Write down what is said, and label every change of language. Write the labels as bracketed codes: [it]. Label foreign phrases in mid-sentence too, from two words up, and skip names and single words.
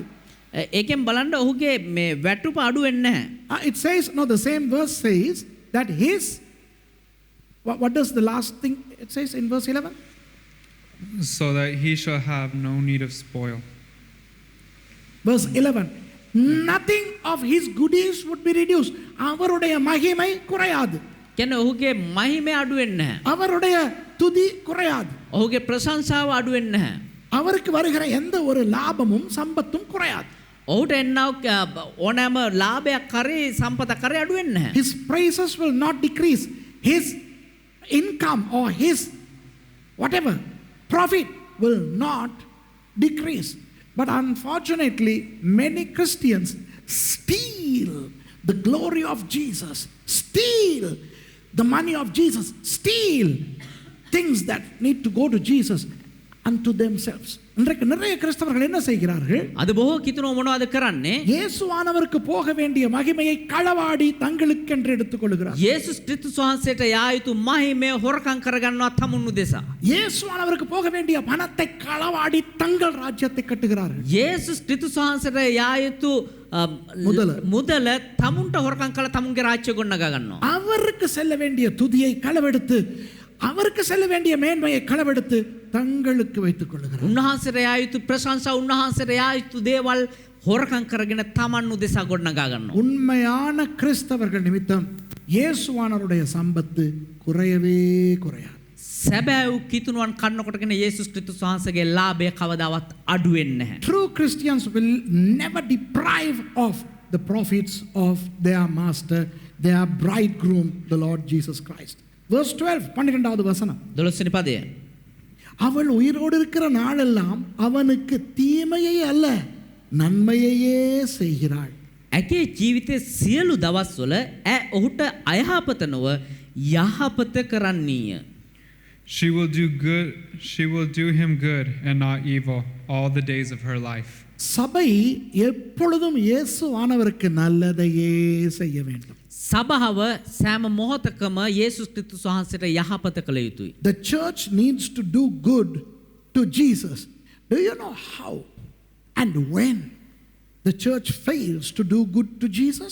[si] ඒකෙන් බලන්න ඔහුගේ මේ වැටුප අඩු වෙන්නේ නැහැ. [en] It says, no, the same verse says that his, what does the last thing it says in verse 11? So that he shall have no need of spoil. Verse 11, nothing of his goodies would be reduced. [ta] அவருடைய மகிமை குறையாது. [si] කියන්නේ ඔහුගේ මහිමය අඩු වෙන්නේ නැහැ. [ta] அவருடைய துதி குறையாது. [si] ඔහුගේ ප්‍රශංසාව අඩු වෙන්නේ නැහැ. [ta] அவருக்கு வருகிற எந்த ஒரு லாபமும் சம்பத்தும் குறையாது. [si] ඔහුට එන්නව ඕනෑම ලාභයක් කරේ සම්පතක් කරේ අඩු වෙන්නේ නැහැ. [en] His praises will not decrease. His income or his whatever profit will not decrease. But unfortunately, many Christians steal the glory of Jesus, steal the money of Jesus, steal things that need to go to Jesus unto themselves. [ta] இன்றைக்கு நிறைய கிறிஸ்தவர்கள் என்ன செய்கிறார்கள்? [si] அது බොහෝ කිතුනෝ මොනවද කරන්නේ? [ta] இயேசுவானவருக்கு போக வேண்டிய மகிமையை களவாடி தங்களுக்கென்று எடுத்துக்கொள்கிறார்கள். [si] යේසුස් ක්‍රිස්තුස් වහන්සේට යා යුතු මහිමය හොරකම් කරගන්නවා තමුන් උදෙසා. [ta] இயேசுவானவருக்கு போக வேண்டிய பணத்தை களவாடி தங்கள் ராஜ்யத்தை கட்டுகிறார்கள். [si] යේසුස් ක්‍රිස්තුස් වහන්සේට යා යුතු මුදල තමුන්ට හොරකම් කළ තමුන්ගේ රාජ්‍ය ගොඩනගා ගන්නවා. [ta] அவருக்கு செல்ல வேண்டிய துதியை களவெடுத்து, அவருக்கு செல்ல வேண்டிய மேன்மையை களவெடுத்து தங்களுக்கு வைத்துக் கொள்கிறார். [si] උන්වහන්සේට යා යුතු ප්‍රශංසා, උන්වහන්සේට යා යුතු දේවල් හොරකම් කරගෙන තමන් උදෙසා ගොඩනගා ගන්නවා. [ta] உண்மையான கிறிஸ்தவர்கள் நிமித்தம் இயேசுவானவருடைய சம்பத்து குறையவே குறையாது. [si] සැබෑ වූ කිතුනුවන් කන්න කොටගෙන යේසුස් ක්‍රිස්තුස් වහන්සේගේ ලාභය කවදාවත් අඩු වෙන්නේ නැහැ. [en] True Christians will never deprive of the profits of their master, their bridegroom, the Lord Jesus Christ. Verse 12, [ta] 12வது வசனம். [si] 12 පදය. [ta] அவள் உயிரோடு இருக்கிற நாளெல்லாம் அவனுக்கு தீமையை அல்ல நன்மையையே செய்கிறாள். [si] ඇගේ ජීවිතයේ සියලු දවස්වල ඔහුට අයහපත නොව යහපත කරන්නීය. [en] She will do him good and not evil all the days of her life. [ta] சபை எப்பொழுதும் இயேசுவானவருக்கு நல்லதையே செய்ய வேண்டும். [si] සභාව සෑම මොහොතකම යේසුස් ක්‍රිස්තුස් වහන්සේට යහපත කළ යුතුයි. [en] The church needs to do good to Jesus. Do you know how and when the church fails to do good to Jesus?